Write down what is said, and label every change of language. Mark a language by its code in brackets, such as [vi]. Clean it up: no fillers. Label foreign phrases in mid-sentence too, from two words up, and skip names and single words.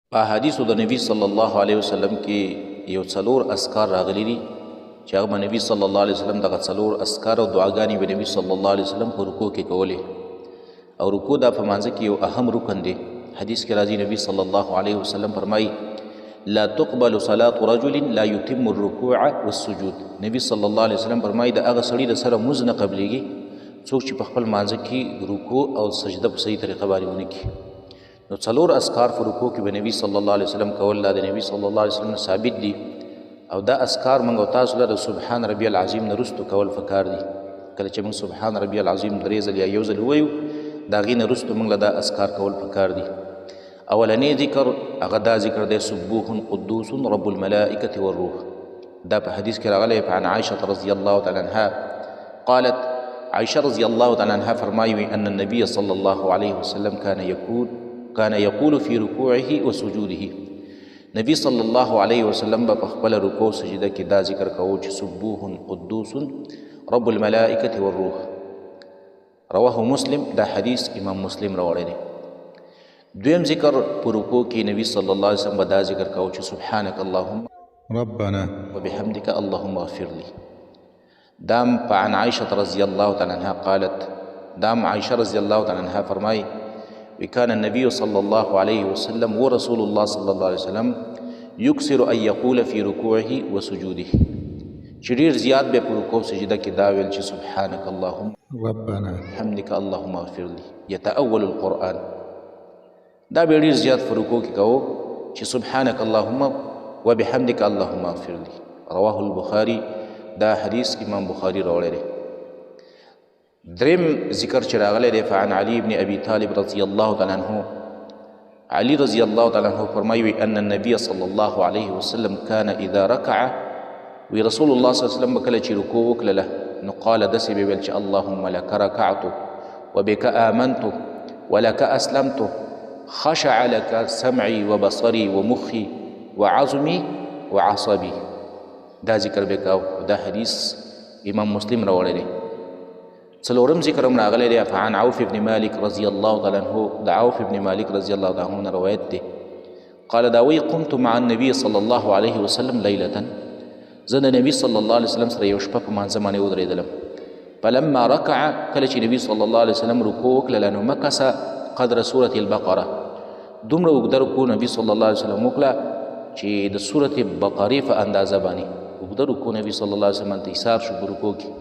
[ps] په احادیثو د نبی [ar] صلی الله علیه وسلم [ps] کې یو څلور اذکار راغلي دي چې هغه نبی [ar] صلی الله علیه وسلم [ps] دغه څلور اذکار او دعاګانې به نبی [ar] صلی الله علیه وسلم [ps] په رکوع کې کولې او رکوع دا په مانځه کې یو اهم رکن دی. حدیث کې راځي نبی [ar] صلی الله علیه وسلم [ps] فرمایي [ar] لا تقبل صلاة رجل لا يتم الركوع والسجود. [ps] نبی [ar] صلی الله علیه وسلم [ps] فرمایي د هغه سړي د سره مونځ نه قبلېږي څوک چې په خپل مانځه کې رکوع او سجده په صحیح طریقه باندې ونه کړي. نو څلور اذکار په رکوع کې به نبی [ar] صلی الله علیه وسلم [ps] کول دا د نبی [ar] صلی الله علیه وسلم [ps] نه ثابت دي او دا اذکار موږ او تاسو له [ar] سبحان ربي العظیم [ps] نه وروسته کول پکار دي. کله چې موږ [ar] سبحان ربي العظیم [ps] درې ځله یا یو ځل ووایو د هغې نه وروسته موږ له دا اذکار کول پکار دي. اولنی ذکر هغه دا ذکر دی [ar] سبوح قدوس رب الملائکة والروح. [ps] دا په حدیث کې راغلی [ar] عن عائشة رضی الله تعالی عنها قالت عائشة رضی الله تعالی عنها فرمایي ان النبي صلی الله علیه وسلم كان يقول في ركوعه وسجوده. [ps] نبی [ar] صلی الله علیه وسلم [ps] په خپل رکوع سجده کې دا ذکر کوو چې [ar] سبوح قدوس رب الملائکة والروح. رواه مسلم. [ps] دا حدیث امام مسلم راوړی دی. دویم ذکر په رکوع کې نبی [ar] صلی الله علیه وسلم [ps] دا ذکر کوو چې [ar] سبحانك اللهم ربنا وبحمدك اللهم اغفر لي. دام عن عائشة رضی الله تعالی عنها قالت دام عائشة رضی الله تعالی عنها فرمایي وكان النبي صلى الله عليه وسلم ورسول الله صلى الله عليه وسلم يكثر أن يقول في ركوعه وسجوده. [ps] چې ډېر زیات به په رکوع سجده کې دا ویل چې [ar] سبحانك اللهم ربنا حمدك اللهم اغفر لي. يتأول القرآن. [ps] دا به ډېر زیات په رکوع کې کوو چې [ar] سبحانك اللهم وبحمدك اللهم اغفر لي. رواه البخاري. [ps] دا حدیث امام بخاري راوړی دی. دریم ذکر چې راغلی دی [ar] فعن علي بن ابي طالب رضی الله تعالی عنه علي رضی الله تعالی عنه فرمایي ان النبي صلی الله علیه وسلم كان اذا ركع وی رسول الله صلی الله علیه وسلم [ps] کله چې رکوع وکړله نو [ar] قال [ps] داسې به ویل چې [ar] اللهم لك ركعت وبك آمنت ولك اسلمت خشع لك سمعي وبصري ومخي وعظمي وعصبي. [ps] دا ذکر به کاو. دا حدیث امام مسلم راوړی دی. څلورم ذکر هم راغلی دی [ar] فعن عوف بن مالک رضی الله تعالی عنه. د عوف بن مالک رضی الله تعالی عنه [ps] روایت دی [ar] قال [ps] دا وی [ar] قمت مع النبي صلی الله علیه وسلم لیلة. [ps] زه د نبي [ar] صلی الله علیه وسلم [ps] سره یو شپه په مانځه باندې ودرېدلم. [ar] فلما رکع [ps] کله چې نبي [ar] صلی الله علیه وسلم [ps] رکوع وکړله نو [ar] مکث قدر سورة البقره. [ps] دومره اوږده رکوع نبي [ar] صلی الله علیه وسلم [ps] وکړه چې د سورة بقرې په اندازه باندې اوږده رکوع نبي [ar] صلی الله علیه وسلم [ps] ته حساب شو په رکوع کې.